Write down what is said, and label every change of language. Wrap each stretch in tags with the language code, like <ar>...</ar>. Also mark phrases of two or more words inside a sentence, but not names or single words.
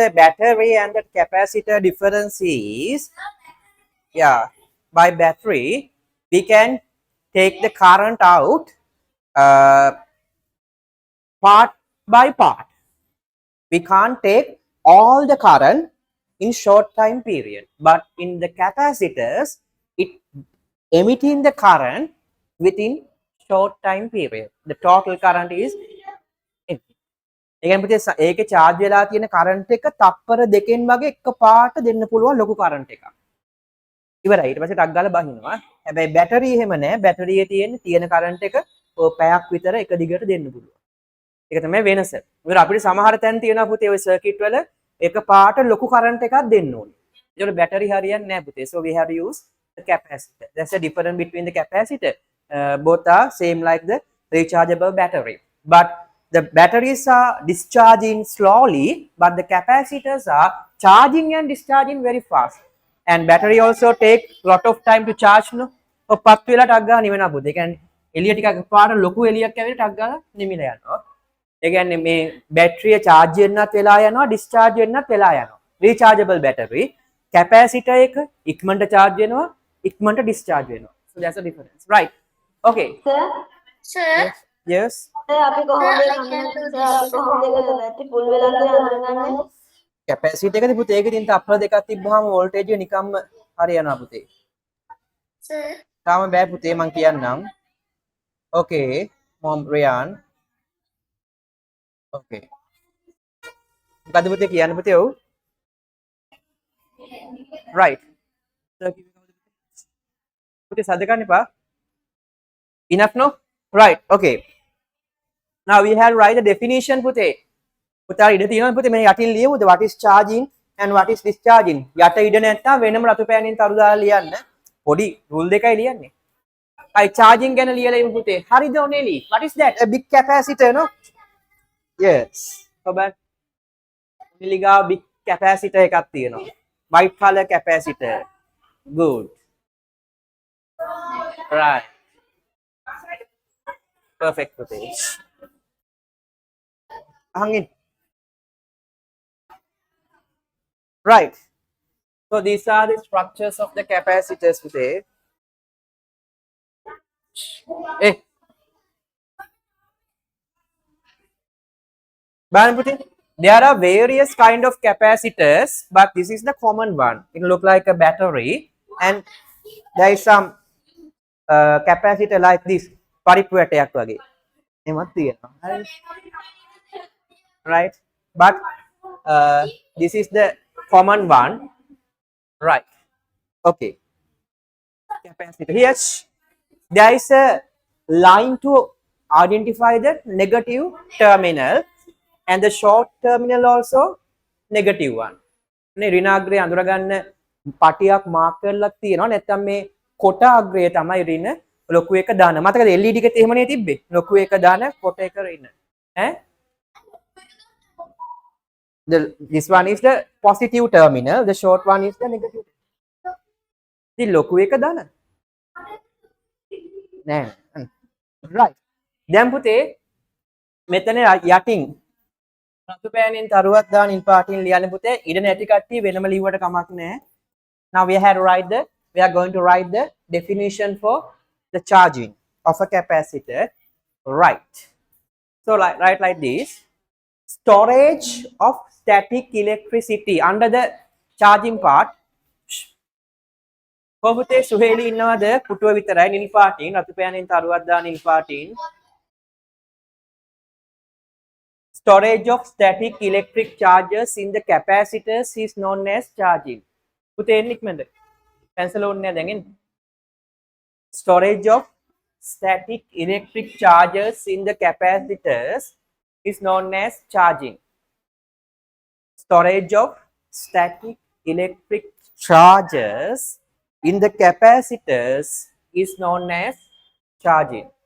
<en>battery and the capacitor difference is yeah by battery we can take the current out part by part we can't take all the current in short time period but in the capacitors it emitting the current within short time period the total current is</en> <si>ඒකෙන් පුතේ ඒකේ charge වෙලා තියෙන current එක තප්පර දෙකෙන් වගේ එකපාරට දෙන්න පුළුවන් ලොකු current එකක් ඉවරයි ඊට පස්සේ ටක් ගාලා බහිනවා හැබැයි බැටරි එහෙම නෑ බැටරියේ තියෙන current එක ඔය පැයක් විතර එක දිගට දෙන්න පුළුවන් ඒක තමයි වෙනස මොකද අපිට සමහර තැන් තියෙනවා පුතේ ඔය circuit වල එකපාරට ලොකු current එකක් දෙන්න ඕනේ ඒකට බැටරි හරියන්නේ නෑ පුතේ</si> <en>so we have to use the capacitor that's the difference between the capacitor both are same like the rechargeable battery but the batteries are discharging slowly but the capacitors are charging and discharging very fast and battery also take lot of time to charge no</en> <si>ඔය පත් වෙලා ටක් ගාලා නිවෙනවා පුතේ. ඒ කියන්නේ එළිය ටිකක් පාර ලොකු එළියක් ඇවිල්ලා ටක් ගාලා නිමිලා යනවා. ඒ කියන්නේ මේ බැටරිය charge වෙන්නත් වෙලා යනවා discharge වෙන්නත් වෙලා යනවා.</si> <en>rechargeable battery</en> <si>capacitor එක ඉක්මනට charge වෙනවා ඉක්මනට discharge වෙනවා.</si> <en>so that's the difference right okay Sir, yes</en> <si>අපි කොහොමද බැටරි ෆුල් වෙලා කියලා අඳුරගන්නේ? කැපැසිටි එකද පුතේ ඒක ඉතින් තප්පර දෙකක් තිබ්බහම වෝල්ටේජ් එක නිකම්ම හරියනවා පුතේ.</si> <en>sir,</en> <si>තාම බෑ පුතේ මං කියන්නම්.</si> <en>okay mom Ryan okay</en> <si>මොකද පුතේ කියන්න පුතේ ඔව් right පුතේ සද්ද ගන්න එපා</si> <en>enough no right okay now we have write the definition</en> <si>පුතේ පුතා ඉඩ තියෙනවා පුතේ මේ යටින් ලියමුද</si> <en>what is charging and what is discharging</en> <si>යට ඉඩ නැත්නම් වෙනම රතු පෑනින් තරු දාලා ලියන්න පොඩි rule දෙකයි ලියන්නේ</si> <en>I charging</en> <si>ගැන ලියලා ඉමු පුතේ හරිද ඔනේලි</si> <en>what is that a big capacitor no yes</en> <si>ඔබත් ඔනේලි ගා</si> <en>big capacitor</en> <si>එකක් තියෙනවා</si> <en>white color capacitor good right perfect පුතේ hangin right so these are the structures of the capacitors today there are various kind of capacitors but this is the common one it look like a battery and there is some capacitor like this</en> <si>පරිප්පු වැටයක් වගේ එහෙමත් තියෙනවා</si> <en>right but this is the common one right okay capacitor here there is a line to identify the negative terminal and the short terminal also negative one</en> <si>නේ ඍණාග්‍රය අඳුර ගන්න පටියක් මාක් කරලා තියෙනවා නැත්නම් මේ කොට අග්‍රය තමයි ඍණ ලොකු එක දාන මතකද LED එකේ එහෙමනේ තිබ්බේ ලොකු එක දාන කොට එක ඍණ ඈ</si> <en>This one is the positive terminal. The short one is the negative.</en> <si>The ලොකු එක දාන. නෑ.</si> <en>Right.</en> <si>දැන් පුතේ මෙතන යටින් රතු පෑනෙන් තරුවක් දාන නිල් පාටින් ලියන්න පුතේ ඉඩ නැති කට්ටිය වෙනම ලිව්වට කමක් නෑ.</si> <en>Now we are going to write the definition for the charging of a capacitor. Right. So write like this. Storage of static electricity under the charging part.</en> <si>කොහොමද සුහේලි ඉන්නවද පුටුව විතරයි නිල් පාටින් රතු පෑනෙන් තරුවක් දාන නිල් පාටින්.</si> <en>Storage of static electric charges in the capacitors is known as charging.</en> <si>පුතේ එන්න ඉක්මනට. cancel ඕනේ නැහැ දැන් එන්න.</si> <en>Storage of static electric charges in the capacitors is known as charging. Storage of static electric charges in the capacitors is known as charging.</en>